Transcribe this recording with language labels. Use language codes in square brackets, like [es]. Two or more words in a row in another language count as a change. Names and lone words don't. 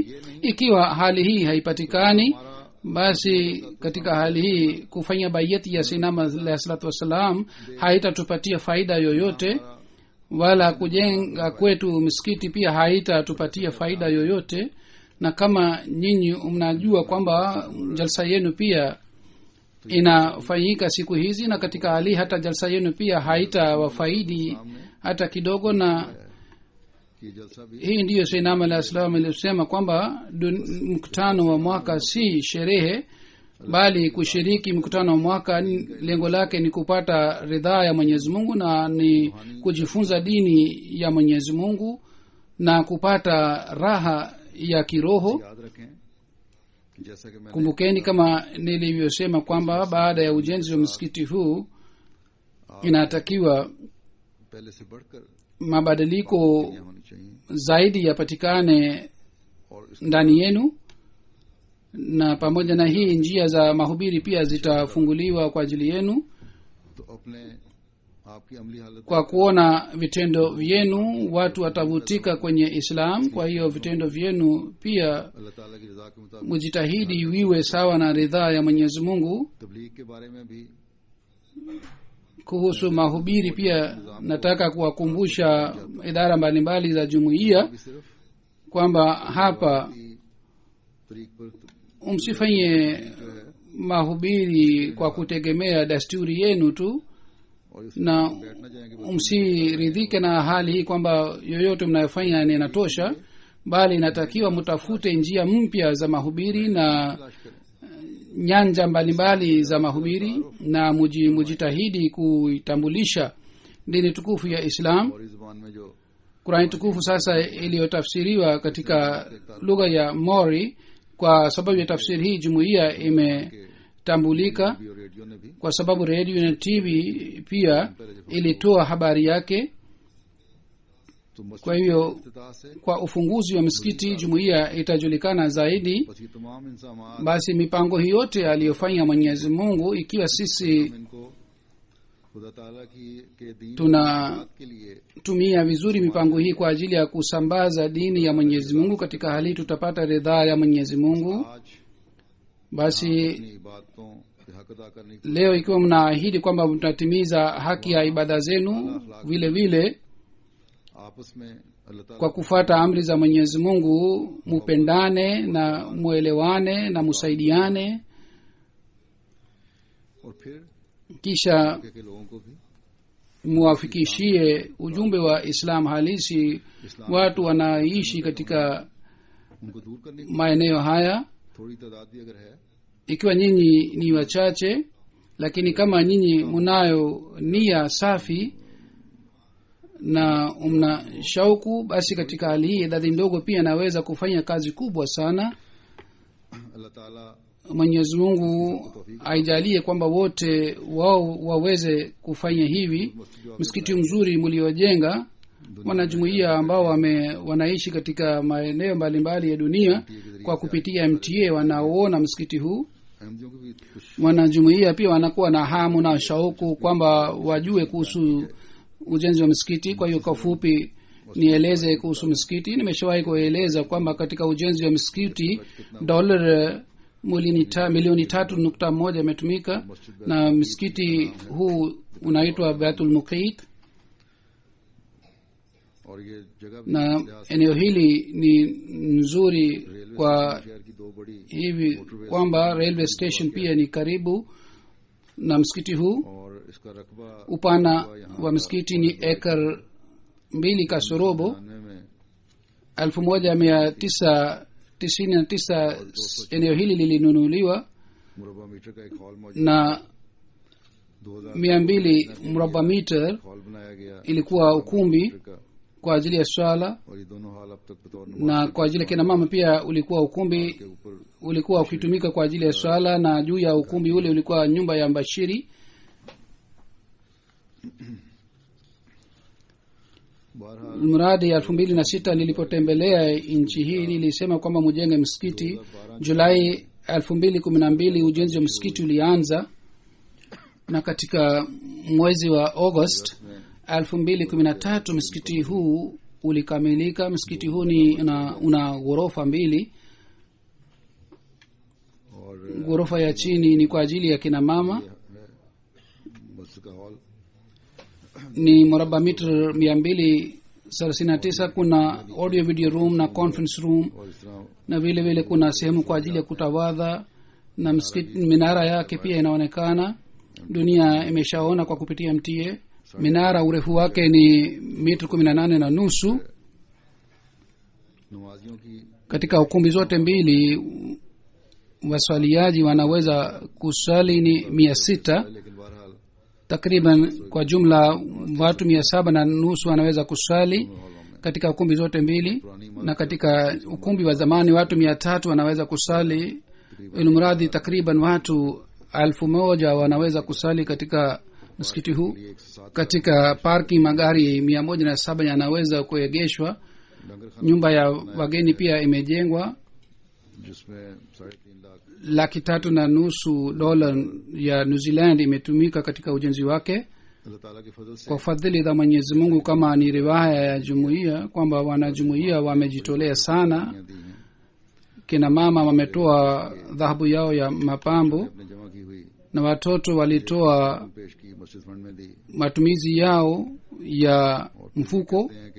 [sw] Ikiwa hali hii haipatikani, basi katika hali hii kufanya bayati ya Sinam [ar] عليه الصلاة والسلام [sw] haitatupatia faida yoyote, wala kujenga kwetu misikiti pia haitatupatia faida yoyote. Na kama nyinyi mnajua kwamba jalsa yenu pia inafanyika siku hizi, na katika hali hata jalsa yenu pia haitawafaidi hata kidogo. Na [ur] کہ جلسہ بھی [sw] hii ndiyo Sinam [ar] عليه السلام [sw] alisema kwamba mkutano wa mwaka si sherehe, bali kushiriki mkutano wa mwaka lengo lake ni kupata ridhaa ya mwenyezi mungu na ni kujifunza dini ya mwenyezi mungu na kupata raha ya kiroho. [ur] یاد رکھیں کہ جیسا کہ میں نے [sw] Kumbukeni kama nilivyosema kwamba baada ya ujenzi wa msikiti huu inatakiwa [ur] پہلے سے بڑھ کر [sw] mabadiliko [ur] ہونی چاہیے [sw] zaidi yapatikane [ur] اور اس [sw] ndani yenu, na pamoja na hii njia za mahubiri pia zitafunguliwa kwa ajili yenu. [ur] تو اپنے آپ کی عملی حالت [sw] kwa kuona vitendo vyenu watu watavutika kwenye islam. kwa hiyo vitendo vyenu pia [ur] اللہ تعالیٰ کی رضا کے مطابق [sw] mujitahidi viwe sawa na ridhaa ya Mwenyezi Mungu. [ur] تبلیغ کے بارے میں بھی [sw] Kuhusu mahubiri pia nataka kuwakumbusha idara mbalimbali za jumuiya [ur] بھی صرف [sw] kwamba hapa [ur] طریق پر [sw] msifanye mahubiri kwa kutegemea desturi yenu tu, [ur] اور اس [sw] na [ur] بیٹھنا چاہیں گے [sw] msiridhike na hali hii kwamba yoyote mnayofanya ni inatosha, bali inatakiwa mtafute njia mpya za mahubiri na [ur] تلاش کریں [sw] nyanja mbalimbali za mahubiri, na mujitahidi kuitambulisha dini tukufu ya Islam. [ur] اور اس زبان میں جو [sw] Qurani tukufu sasa iliyotafsiriwa katika lugha ya Mori. Kwa sababu ya tafsiri hii jumuiya imetambulika, [ur] بھی اور ریڈیو نے بھی [sw] kwa sababu radio na TV pia ilitoa habari yake. [ur] تو مسجد [sw] Kwa hivyo [ur] افتتاح سے [sw] kwa ufunguzi wa misikiti jumuiya itajulikana zaidi. [ur] بس یہ تمام انسان [sw] Basi mipango hii yote aliyofanya Mwenyezi Mungu, ikiwa sisi [ur] ان کو خدا تعالیٰ کے دین [sw] tunatumia [ur] کے لیے [sw] vizuri mipango hii kwa ajili ya kusambaza dini ya Mwenyezi Mungu, katika hali tutapata ridhaa ya Mwenyezi Mungu. [ur] आज [sw] Basi [ur] اپنی عبادتوں کے حق ادا کرنے کی [sw] leo ikiwa mnaahidi kwamba mtatimiza haki ya ibada zenu, vile vile [ur] آپس میں اللہ تعالیٰ [sw] kwa kufuata amri za Mwenyezi Mungu, mupendane na muelewane na musaidiane, [ur] اور پھر [sw] kisha [ur] کے لوگوں کو بھی [sw] muwafikishie ujumbe wa Islam halisi watu wanaishi katika [ur] ان کو دور کرنے کی [sw] maeneo haya. [ur] تھوڑی تعداد بھی اگر ہے [sw] Ikiwa nyinyi ni wachache, lakini kama nyinyi munayo nia safi na mna shauku, basi katika hali hii idadi ndogo pia inaweza kufanya kazi kubwa sana. [ur] اللہ تعالیٰ [sw] Mwenyezi Mungu aijalie kwamba wote wao waweze kufanya hivi. Msikiti mzuri mliojenga, wanajumuiya ambao wanaishi katika maeneo mbalimbali ya dunia kwa kupitia MTA wanaoona msikiti huu, [ur] احمدیوں کو بھی کچھ [sw] wanajumuiya pia wanakuwa na hamu na shauku kwamba wajue kuhusu ujenzi wa msikiti. Kwa hiyo kwa fupi nieleze kuhusu msikiti. Nimeshawahi kueleza kwamba katika ujenzi wa msikiti dola milioni 3.1 imetumika, na msikiti huu unaitwa Baitul Muqit, [ur] اور یہ جگہ بھی [sw] na eneo hili ni nzuri kwa [ur] شہر کی دو بڑی [sw] hivi kwamba [en] railway station [sw] pia ni karibu na msikiti huu. [ur] اور اس کا رقبہ [sw] Upana wa msikiti ni ekar 2 kasorobo. [ur] 99 میں [sw] 1999 eneo hili lilinunuliwa [ur] مربع میٹر کا ایک ہال موجود [sw] na 2000 200 mraba meter [ur] ہال بنایا گیا [sw] ilikuwa ukumbi [ur] का, [sw] kwa ajili ya swala, [ur] اور یہ دونوں ہال اب تک بطور [sw] na kwa ajili ya kina mama pia ulikuwa ukumbi [ur] کے اوپر [sw] ulikuwa ukitumika kwa ajili ya swala, na juu ya ukumbi ule ulikuwa nyumba ya mbashiri. [ur] बहरहाल [sw] Mradi 2006 nilipotembelea nchi hii nilisema kwamba mujenge msikiti. Julai 2012 ujenzi wa msikiti ulianza, na katika mwezi wa August 2013 msikiti huu ulikamilika. Msikiti huu una ghorofa 2. [ur] और [sw] Ghorofa ya chini ni kwa ajili ya kina mama, [ur] مسجد کا ہال [sw] ni mraba mita 239. Kuna [en] audio video room [sw] na [en] conference room, [ur] اور اس طرح [sw] na vile vile kuna sehemu kwa ajili ya kutawadha, na msikiti minara yake pia inaonekana. Dunia imeshaona kwa kupitia MTA. Minara urefu wake ni mita 18 na nusu. [ur] نمازیوں کی [sw] Katika ukumbi zote mbili waswaliaji wanaweza kuswali ni 600 [ur] لیکن بہرحال [sw] takriban. Kwa jumla watu 700 na nusu wanaweza kuswali katika ukumbi zote mbili, na katika ukumbi wa zamani watu 300 wanaweza kusali. Ilmradi takriban watu 1000 wanaweza kusali katika msikiti huu. Katika parking magari 107 yanaweza kuegeshwa. [ur] لنگر خانہ [sw] Nyumba ya wageni pia imejengwa. [ur] جس میں 3.5 لاکھ [sw] $3.5 dola ya New Zealand imetumika katika ujenzi wake. kwa fadhili za Mwenyezi Mungu, kama ni riwaya ya jumuiya kwamba wanajumuiya wamejitolea sana. Kina mama wametoa dhahabu yao ya mapambo na watoto walitoa matumizi yao ya mfuko.